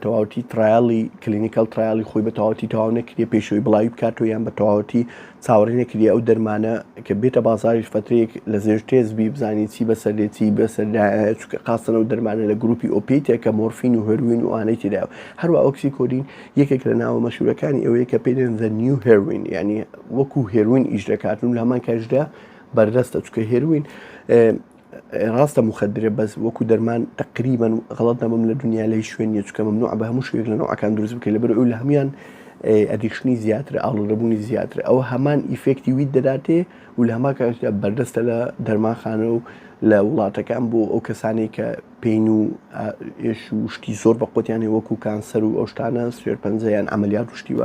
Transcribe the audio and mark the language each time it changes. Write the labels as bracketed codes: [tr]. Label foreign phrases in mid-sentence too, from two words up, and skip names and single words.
[ckb] تەواوەتی ترایاڵی کلینیکەل ترایاڵی خۆی بە تەواوەتی تەواو نەکردێ پێشەوەی بڵاوی بکاتەوە یان بە تەواوەتی چاوەڕێ نەکردی ئەو دەرمانە کە بێتە بازاریش فترەیەک لە زێر تێزبی بزانی چی بەسەر لێتی بەسەر چکە قاسەنە و دەرمانە لە گروپی ئۆپیتێک کە مۆرفین و هێروین و ئانەی تێدا هەروە ئۆکسیکۆدین یەکێک لە ناوە مەشهورەکانی ئەوەیە کە پێ دێن [en] the new heroin، [ckb] یعنی وەکو هێروین ئیش دەکاتن لە هەمان کاتژدا بەردەستە چکە هێروین ڕاستە مخدرە بەس وەکو دەرمان تقریبا غەڵەت نەبم لە دنیا لە هیچ شوێنیە چکە مەمنوع بە هەموو شوێک لە نوعەکان دروست بکەیت لەبەر ئەو لە هەمویان ئەدیکشنی زیاترە ئاڵوودەبوونی زیاترە ئەوە هەمان ئیفێکتی وی دەداتێ و لە هەمان کاتژدا بەردەستە لە دەرمانخانە و لە وڵاتەکان بۆ ئەو کەسانی کە پێین و ئێش و شتی زۆر بە قوتیانی وەکو کانسەر و ئەو شتانە سوێرپەنجەیان ئەمەلیات وشتیوە.